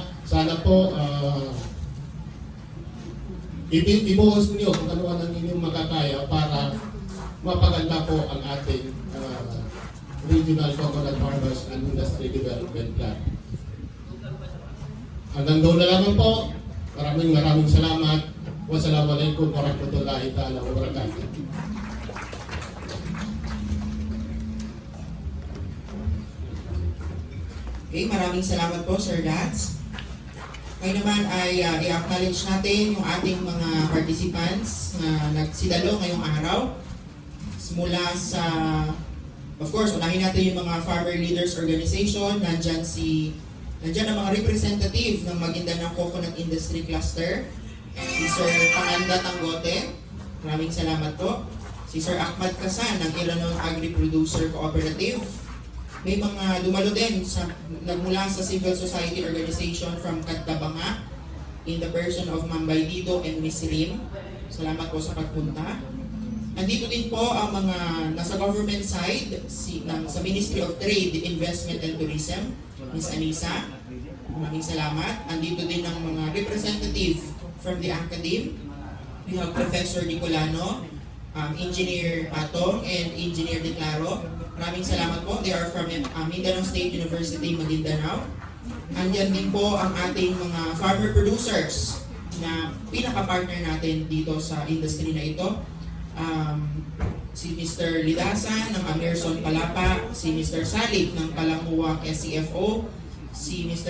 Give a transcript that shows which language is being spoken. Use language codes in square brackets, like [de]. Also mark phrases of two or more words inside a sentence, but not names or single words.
[tl] Sana po ibuhos niyo kung ano ang inyong makakaya para mapaganda po ang ating Regional Coconut Farmers and Industry Development Plan. Hanggang doon na lamang po. Maraming salamat. [ar] والسلام عليكم ورحمة الله تعالى وبركاته. [tl] Okay, maraming salamat po, Sir Dats. Ngayon naman ay i-acknowledge natin yung ating mga participants na nagsidalo ngayong araw. Mula sa, [en] of course, [tl] unahin natin yung mga Farmer Leaders Organization. Nandyan ang mga representative ng Maguindanao Coconut Industry Cluster. Si Sir Panganda Tanggote, maraming salamat po. Si Sir Ahmad Kasan ng Iranon Agri-Producer Cooperative. May mga dumalo din nagmula sa [en] civil society organization from Cattabanga, in the person of Ma'am Baidito and Miss Rim. [tl] Salamat po sa pagpunta. Nandito din po ang mga nasa [en] government side [tl] sa Ministry of Trade, Investment and Tourism, Miss Anisa. Maraming salamat. Nandito din ang mga representative [en] from the academe. We have Professor Nicolano, Engineer Atong, and Engineer Declaro. [tl] Maraming salamat po. [en] They are from Mindanao State University, Maguindanao. [tl] Andyan din po ang ating mga [en] farmer producers [tl] na pinaka-partner natin dito sa industry na ito. Si Mr. Lidasa ng Amerson Palapa, si Mr. Salib ng Palanguwa SCFO, si Mr.